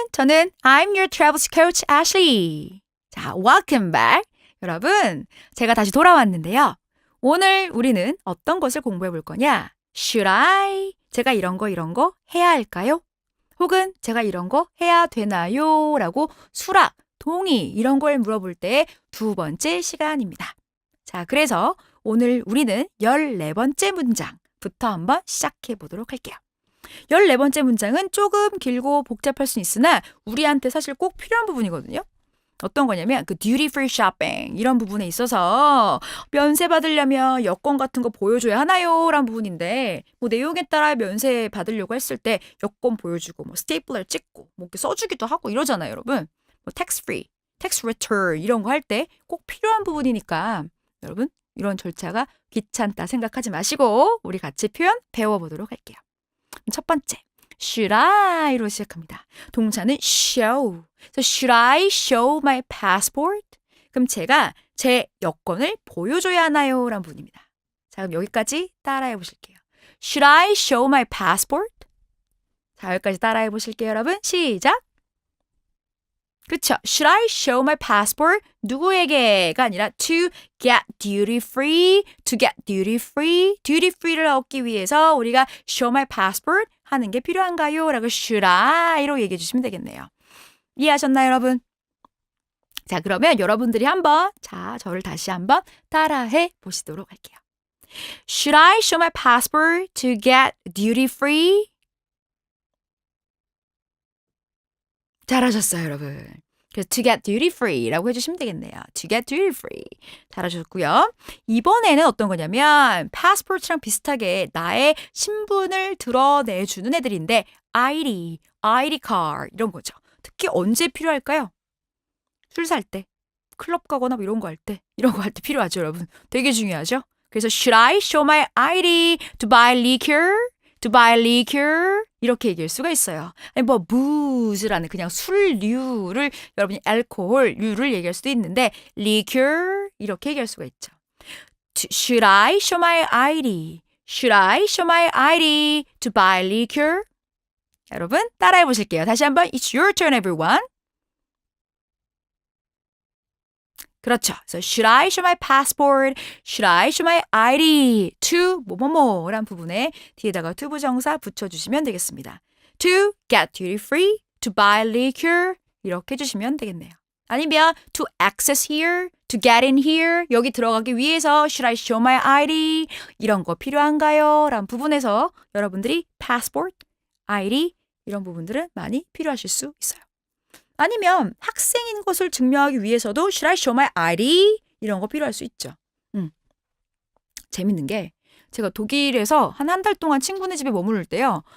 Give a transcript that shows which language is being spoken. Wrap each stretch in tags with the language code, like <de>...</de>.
<en>저는 I'm your travels coach Ashley. 자, welcome back.</en> <ko>여러분, 제가 다시 돌아왔는데요. 오늘 우리는 어떤 것을 공부해 볼 거냐?</ko> <en>Should I?</en> <ko>제가 이런 거 해야 할까요? 혹은 제가 이런 거 해야 되나요? 라고 수락, 동의 이런 걸 물어볼 때의 두 번째 시간입니다. 자, 그래서 오늘 우리는 14번째 문장부터 한번 시작해 보도록 할게요. 14번째 문장은 조금 길고 복잡할 수 있으나 우리한테 사실 꼭 필요한 부분이거든요. 어떤 거냐면 그</ko> <en>duty free shopping</en> <ko>이런 부분에 있어서 면세 받으려면 여권 같은 거 보여줘야 하나요? 라는 부분인데 뭐 내용에 따라 면세 받으려고 했을 때 여권 보여주고 뭐 스테이플러 찍고 뭐 이렇게 써주기도 하고 이러잖아요, 여러분. 뭐</ko> <en>tax free, tax return</en> <ko>이런 거 할 때 꼭 필요한 부분이니까 여러분 이런 절차가 귀찮다 생각하지 마시고 우리 같이 표현 배워보도록 할게요. 첫 번째.</ko> <en>Should I</en> <ko>로 시작합니다. 동사는 show.</ko> <en>So should I show my passport?</en> <ko>그럼 제가 제 여권을 보여줘야 하나요? 라는 부분입니다. 자, 그럼 여기까지 따라해 보실게요.</ko> <en>Should I show my passport?</en> <ko>자, 여기까지 따라해 보실게요, 여러분. 시작. 그쵸?</ko> <en>Should I show my passport?</en> <ko>누구에게가 아니라</ko> <en>to get duty free, to get duty free.</en> <ko>duty free를 얻기 위해서 우리가</ko> <en>show my passport</en> <ko>하는 게 필요한가요? 라고</ko> <en>should I</en> <ko>로 얘기해 주시면 되겠네요. 이해하셨나요, 여러분? 자, 그러면 여러분들이 저를 다시 한번 따라해 보시도록 할게요.</ko> <en>Should I show my passport to get duty free?</en> <ko>잘하셨어요, 여러분. 그래서</ko> <en>to get duty free</en> <ko>라고 해주시면 되겠네요.</ko> <en>to get duty free.</en> <ko>잘하셨고요. 이번에는 어떤 거냐면 passport랑 비슷하게 나의 신분을 드러내주는 애들인데 ID card 이런 거죠. 특히 언제 필요할까요? 술 살 때, 클럽 가거나 뭐 이런 거 할 때 필요하죠, 여러분. 되게 중요하죠. 그래서</ko> <en>should I show my ID to buy liquor? to buy liquor?</en> <ko>이렇게 얘기할 수가 있어요. 아니 뭐 booze라는 그냥 술류를 여러분이 알코올류를 얘기할 수도 있는데 liquor 이렇게 얘기할 수가 있죠.</ko> <en>Should I show my ID? Should I show my ID to buy liquor?</en> <ko>여러분 따라해 보실게요. 다시 한번</ko> <en>It's your turn everyone.</en> <ko>그렇죠.</ko> <en>So should I show my passport? Should I show my ID to</en> <ko>뭐뭐뭐란 부분에 뒤에다가 to 부정사 붙여주시면 되겠습니다.</ko> <en>To get duty free, to buy liquor</en> <ko>이렇게 해주시면 되겠네요.</ko> <en>아니면 to access here, to get in here</en> <ko>여기 들어가기 위해서</ko> <en>should I show my ID</en> <ko>이런 거 필요한가요? 라는 부분에서 여러분들이 passport, ID 이런 부분들은 많이 필요하실 수 있어요. 아니면 학생인 것을 증명하기 위해서도</ko> <en>should I show my ID?</en> <ko>이런 거 필요할 수 있죠. 재밌는 게 제가 독일에서 한 달 동안 친구네 집에 머무를 때요.</ko>